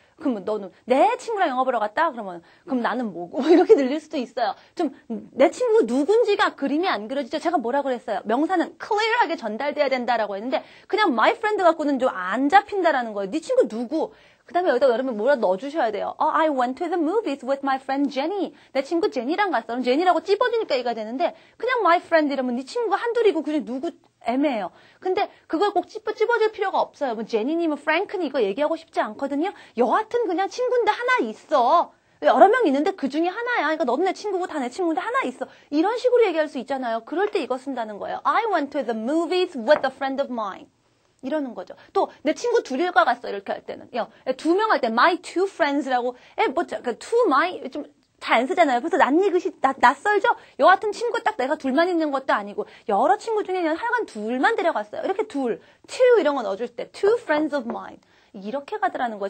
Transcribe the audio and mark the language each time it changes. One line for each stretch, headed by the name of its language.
Korean: 그럼 너는 내 친구랑 영화 보러 갔다? 그러면 그럼 나는 뭐고? 이렇게 들릴 수도 있어요. 좀 내 친구 누군지가 그림이 안 그려지죠. 제가 뭐라 그랬어요? 명사는 clear하게 전달돼야 된다라고 했는데 그냥 my friend 갖고는 좀 안 잡힌다라는 거예요. 네 친구 누구? 그 다음에 여기다 여러분 뭐라 넣어주셔야 돼요.
English: I went to the movies with my friend Jenny.
Korean: 내 친구 제니랑 갔어. 그럼 제니라고 찝어주니까 얘가 되는데 그냥 my friend 이러면 네 친구가 한둘이고 그중에 누구 애매해요. 근데 그걸 꼭 찝어줄 필요가 없어요. 뭐 제니니 뭐 프랭크니 이거 얘기하고 싶지 않거든요. 여하튼 그냥 친구인데 하나 있어. 여러 명 있는데 그 중에 하나야. 그러니까 너도 내 친구고 다 내 친구인데 하나 있어. 이런 식으로 얘기할 수 있잖아요. 그럴 때 이거 쓴다는 거예요.
English: I went to the movies with a friend of mine.
Korean: 이러는 거죠. 또 내 친구 둘과 갔어. 이렇게 할 때는. 두 명 할 때
English: my two friends
Korean: 라고 to my 좀 잘 안 쓰잖아요. 그래서 낯익으시 낯설죠? 여 같은 친구 딱 내가 둘만 있는 것도 아니고 여러 친구 중에 그냥 하여간 둘만 데려갔어요. 이렇게 둘, two 이런 거 넣어줄 때
English: two friends of mine.
Korean: 이렇게 가더라는 거예요.